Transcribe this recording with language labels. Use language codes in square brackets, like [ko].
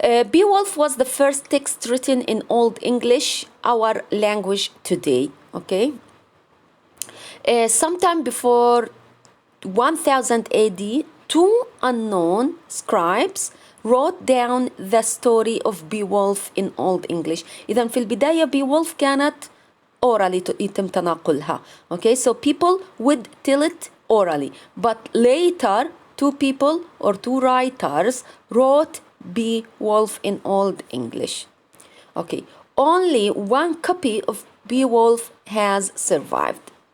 [en] Beowulf was the first text written in Old English, our language today. Okay, sometime before 1000 AD, two unknown scribes wrote down the story of Beowulf in Old English. [ar] إذا في البداية Beowulf كانت [en] orally [ar] يتم تناقلها. [en] Okay, so people would tell it orally, but later two people or two writers wrote Beowulf in Old English. Okay, only one copy of Beowulf has survived.